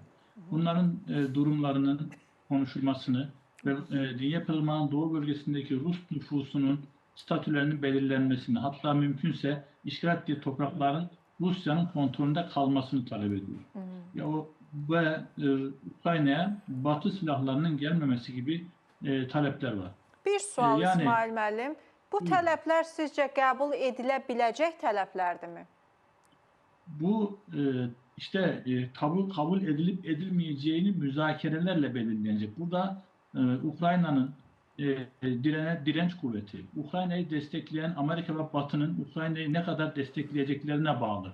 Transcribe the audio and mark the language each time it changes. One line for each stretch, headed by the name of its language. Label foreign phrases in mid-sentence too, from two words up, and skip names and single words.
Turkish: Bunların durumlarının konuşulmasını ve Dnyepr'ın doğu bölgesindeki Rus nüfusunun statülerinin belirlenmesini, hatta mümkünse işgal ettiği toprakların Rusya'nın kontrolünde kalmasını talep ediyor. Ve Ukrayna'ya Batı silahlarının gelmemesi gibi talepler var.
Azerbaijani: Bir sual İsmail müəllim. Bu tələblər sizcə qəbul edilə biləcək tələblərdirmi?
Turkish: Bu işte kabul edilip edilmeyeceğini müzakerelerle belirlenecek. Burada Ukrayna'nın direnç kuvveti, Ukrayna'yı destekleyen Amerika ve Batı'nın Ukrayna'yı ne kadar destekleyeceklerine bağlı.